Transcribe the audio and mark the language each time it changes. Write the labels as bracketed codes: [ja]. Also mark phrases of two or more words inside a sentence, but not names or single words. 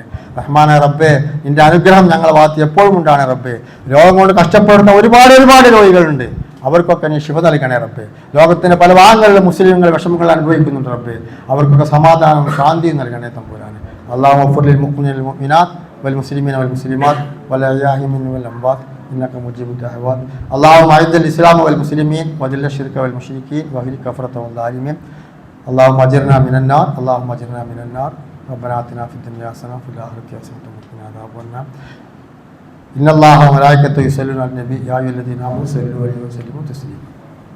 [ml] റഹ്മാനെ റബ്ബേ, നിന്റെ അനുഗ്രഹം ഞങ്ങളെ ഭാഗത്ത് എപ്പോഴും ഉണ്ടാണ് റബ്ബേ. രോഗം കൊണ്ട് കഷ്ടപ്പെടുന്ന ഒരുപാട് രോഗികളുണ്ട്, അവർക്കൊക്കെ നീ ശിഫ നൽകണേ റബ്ബേ. ലോകത്തിൻ്റെ പല ഭാഗങ്ങളിലും മുസ്ലിങ്ങൾ വിഷമങ്ങൾ അനുഭവിക്കുന്നുണ്ട് റബ്ബേ. അവർക്കൊക്കെ സമാധാനവും ശാന്തിയും നൽകണേ തമ്പുരാനെ. [ar] الله غفور للمؤمنين والمؤمنات والمسلمين والمسلمات والأحياء منهم والأموات إنك مجيب الدعوات اللهم أعز الإسلام والمسلمين وذل الشرك والمشركين واهلك كفرة والظالمين اللهم أجرنا من النار اللهم أجرنا من النار ربنا آتنا في الدنيا حسنة وفي الآخرة حسنة وقنا عذاب النار إن الله وملائكته يصلون على النبي يا أيها الذين آمنوا صلوا عليه وسلموا تسليما